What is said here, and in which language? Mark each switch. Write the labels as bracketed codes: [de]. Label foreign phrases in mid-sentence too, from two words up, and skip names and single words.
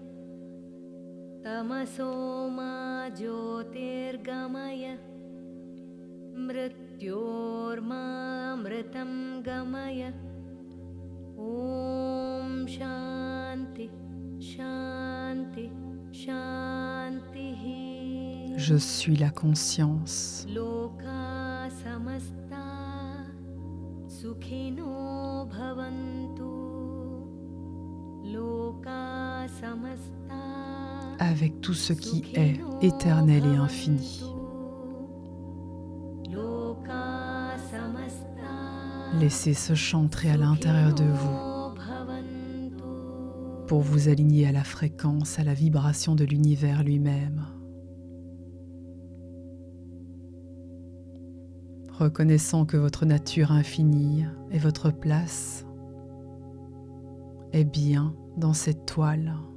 [sa] तमसो मा ज्योतिर्गमय मृत्योर्मामृतं गमय ॐ शान्ति शान्ति शान्तिः [fr] Je suis la conscience. [sa] लोका समस्ता सुखिनो भवन्तु लोका समस्ता [fr] Avec tout ce qui est éternel et infini. [sa] लोका समस्ता [fr] Laissez ce chant entrer à l'intérieur de vous pour vous aligner à la fréquence, à la vibration de l'univers lui-même. Reconnaissant que votre nature infinie et votre place est bien dans cette toile.